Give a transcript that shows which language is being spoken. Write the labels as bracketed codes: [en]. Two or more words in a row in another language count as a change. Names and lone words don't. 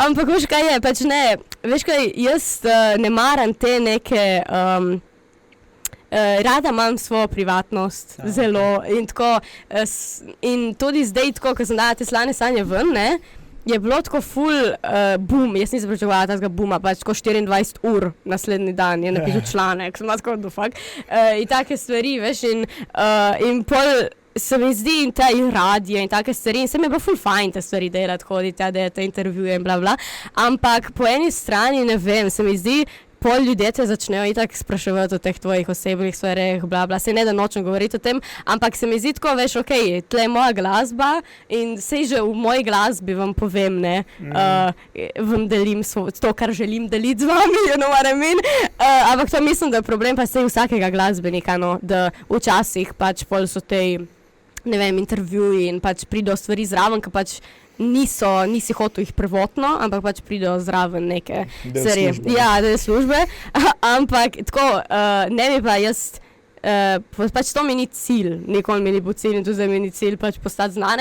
[sl] Ampak veš kaj je, pač ne, veš kaj, jaz ne maram te neke rada imam svojo privatnost, zelo, in tako, in tudi zdaj tako, ko sem dala te slane sanje ven, ne, je bilo tako ful boom, jaz nisem pričakovala tega booma, pač tako 24 ur naslednji dan je napisal članek, sem tako, [en] the fuck, [sl] in take stvari, veš, in pol se mi zdi in ta radio in take stvari, in se mi je bilo ful fajn te stvari delati, hoditi, te intervjuje in bla bla, ampak po eni strani, ne vem, se mi zdi, pol ljudje te začnejo itak spraševati o teh tvojih osebnih stvareh, bla bla, se ne da nočem govoriti o tem, ampak se mi zdi tako, veš, okej, tle je moja glasba in sej že v moji glasbi vam povem, ne, vam delim to, kar želim deliti z vami, [en] you know what I mean, [sl] ampak to mislim, da je problem pa sej vsakega glasbenika, no, da včasih pač pol so te, ne vem, intervjuji in pač pridejo stvari zraven, ki pač nisi hotel jih prvotno, ampak pač pridejo zraven neke stvari. Ja, del službe, ampak tako, ne bi pa jaz, pač to mi ni cilj, nikoli mi ni bil cilj in tudi zdaj mi ni cilj pač postati znana.